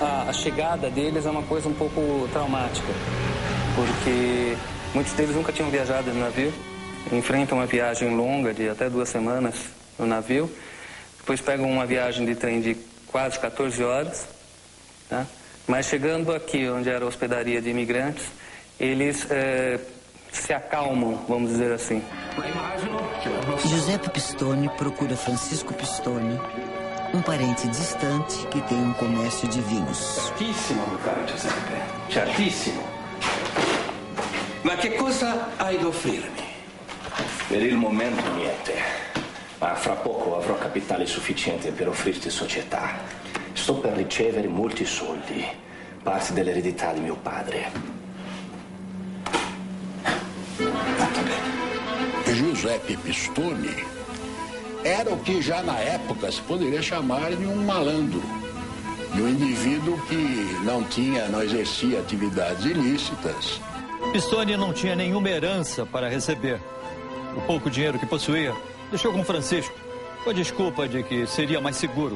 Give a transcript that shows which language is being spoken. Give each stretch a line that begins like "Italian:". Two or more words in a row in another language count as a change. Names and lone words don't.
Portuguese: A chegada deles é uma coisa um pouco traumática, porque muitos deles nunca tinham viajado de navio, enfrentam uma viagem longa de até 2 semanas no navio, depois pegam uma viagem de trem de quase 14 horas, tá? Mas chegando aqui, onde era a hospedaria de imigrantes, eles se acalmam, vamos dizer assim. Giuseppe Pistone procura Francisco Pistone, um parente distante que tem um comércio de vinhos.
Italian: Certissimo, mio caro Giuseppe. Certissimo. Ma che cosa hai da offrirmi? Per il momento niente. Ma fra poco avrò capitale sufficiente per offrirti società. Sto per ricevere molti soldi, parte dell'eredità di mio padre.
Portuguese: Giuseppe Pistone era o que já na época se poderia chamar de um malandro, de um indivíduo que não exercia atividades ilícitas. Pistone não tinha nenhuma herança para receber. O pouco dinheiro que possuía deixou com Francisco, com a desculpa de que seria mais seguro.